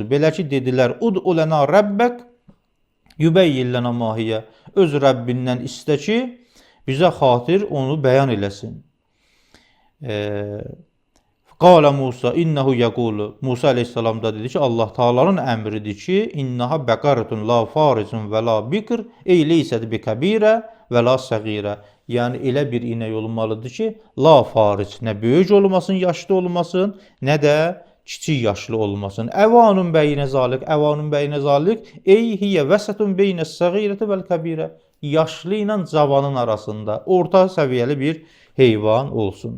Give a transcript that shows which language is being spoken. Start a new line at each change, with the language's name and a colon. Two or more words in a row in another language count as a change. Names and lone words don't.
Azerbaijani: Belə ki, dedilər,
Arabic: ادع لنا ربك يبين لنا ما هي.
Azerbaijani: Öz Rəbbindən istə ki, bizə xatir onu bəyan eləsin.
Arabic: قال موسى إنه يقول.
Azerbaijani: Musa əleyhissalam da dedi ki, Allah Taala'nın əmridir ki,
Arabic: إنها بقرة لا فارض ولا بكر، أي ليست بكبيرة ولا صغيرة.
Azerbaijani: Yəni elə bir inək olmalıdır ki,
Arabic: لا فارض,
Azerbaijani: nə böyük olmasın, yaşlı olmasın, nə də kiçik yaşlı olmasın.
Arabic: عوان بين ذلك، أي هي وسط بين الصغيرة والكبيرة.
Azerbaijani: Yaşlı ilə cavanın arasında orta səviyyəli bir heyvan olsun.